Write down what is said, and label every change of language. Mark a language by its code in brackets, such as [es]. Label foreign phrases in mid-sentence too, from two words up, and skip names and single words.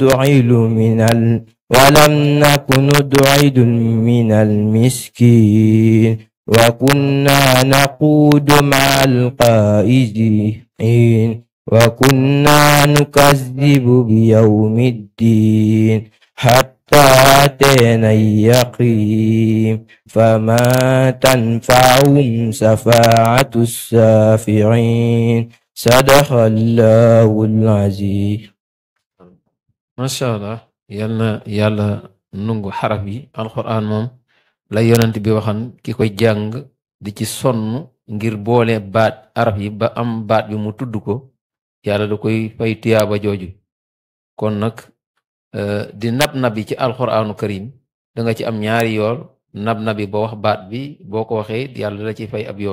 [ar] ندعي من المسكين وكنا نقود مع القائدين وكنا نكذب بيوم الدين حتى أتينا اليقين فما تنفعهم شفاعة الشافعين صدق الله العظيم. ما شاء الله [wo] yàlla nungu xaraf yi alquran moom la yonent bi waxan ki koy jàng di ci sonn ngir boole baat araf yi ba am baat bi mu tudd ko yàlla da koy fay tiyaaba jooju. kon nag di nab-nabi ci [ar] القرآن الكريم [wo] da nga ci am ñaari yool nab-nabi ba wax baat bi boo ko waxee yàlla la ci fay ab yool.